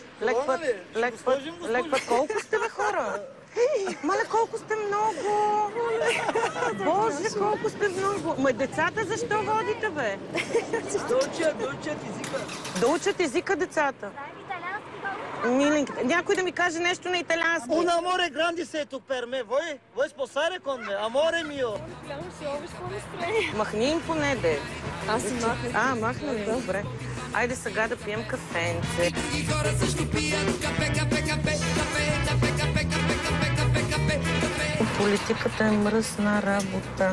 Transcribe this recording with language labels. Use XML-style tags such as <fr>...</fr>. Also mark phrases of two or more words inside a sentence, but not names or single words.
<bg>Лек път. Колко сте, бе, хора? Мале, колко сте много! Боже, колко сте много! Ма децата защо водите, бе? Да учат езика. Да учат езика децата? Миленьките. Някой да ми каже нещо на италиански.</bg> <it>Un amore grande sei tu per me. Vuoi sposare con me? Amore mio.</it> <bg>Махни им поне, де. Аз си махнах. Махна ли? Добре. Айде сега да пием кафенце. Политиката е мръсна работа.</bg>